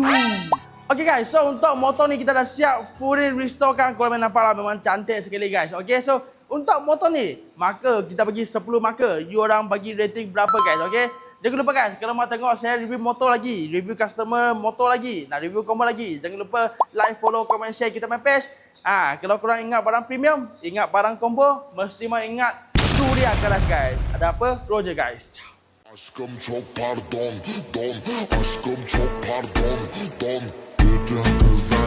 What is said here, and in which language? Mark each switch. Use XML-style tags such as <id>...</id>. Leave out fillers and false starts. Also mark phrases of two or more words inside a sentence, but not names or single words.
<en>Okay guys,</en> <ms>so untuk motor ni kita dah siap fully restorekan. Korang nampak lah memang cantik sekali guys.</ms> <en>Okay, so</en> <ms>untuk motor ni marker kita bagi 10 marker. You orang bagi rating berapa guys? Okay, jangan lupa guys, kalau mau tengok saya review motor lagi, review customer motor lagi, nak review combo lagi, jangan lupa</ms> <en>like, follow, comment, share</en> <ms>kita</ms> <en>main page.</en> <ms>Kalau korang ingat barang premium, ingat barang combo, mesti mau ingat Suria Garage guys. Ada apa?</ms> <en>Roger guys.</en> <ms>Ciao.</ms> <tr>Aşkım çok pardon, don. Aşkım çok pardon, don.</tr>